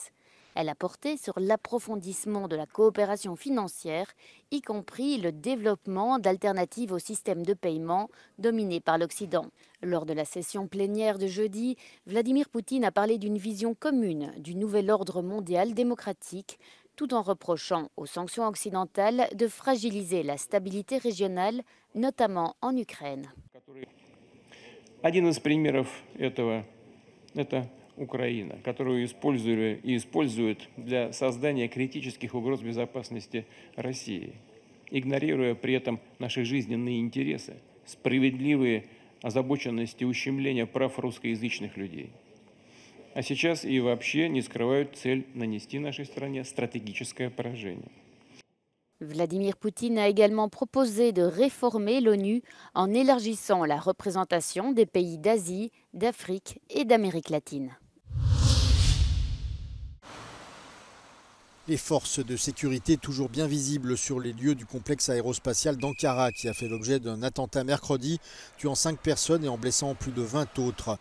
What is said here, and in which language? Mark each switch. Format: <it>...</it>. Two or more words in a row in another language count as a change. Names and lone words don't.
<fr>Elle a porté sur l'approfondissement de la coopération financière, y compris le développement d'alternatives au système de paiement dominé par l'Occident. Lors de la session plénière de jeudi, Vladimir Poutine a parlé d'une vision commune du nouvel ordre mondial démocratique tout en reprochant aux sanctions occidentales de fragiliser la stabilité régionale, notamment en Ukraine.</fr> <ru>Один из примеров этого – это Украина, которую используют для создания критических угроз безопасности России, игнорируя при этом наши жизненные интересы, справедливые озабоченности ущемления прав русскоязычных людей. А сейчас и вообще не скрывают цель нанести нашей стране стратегическое поражение.</ru> <fr>Vladimir Poutine a également proposé de réformer l'ONU en élargissant la représentation des pays d'Asie, d'Afrique et d'Amérique latine. Les forces de sécurité toujours bien visibles sur les lieux du complexe aérospatial d'Ankara qui a fait l'objet d'un attentat mercredi, tuant 5 personnes et en blessant plus de 20 autres.</fr>